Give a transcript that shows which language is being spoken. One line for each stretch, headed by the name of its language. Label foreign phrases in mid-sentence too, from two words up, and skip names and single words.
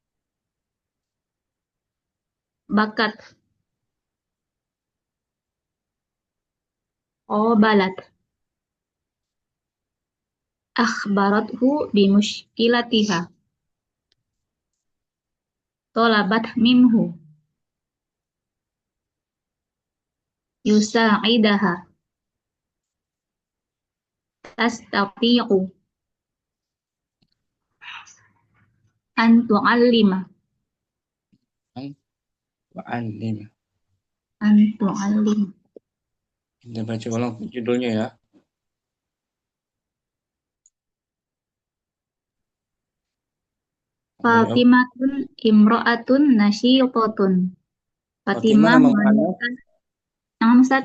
Arabic: بكت. قابلت. أخبرته بمشكلتها. طلبت منه. يساعدها. تستطيع. أن تعلّم. وعلّم. أن تعلّم.
Indonesian: Kita baca ulang judulnya ya.
Arabic: فاطمة امرأة نشيطة. Fatimah Fatimah
Indonesian: nama mu'anas. wanita. Naam, Ustaz?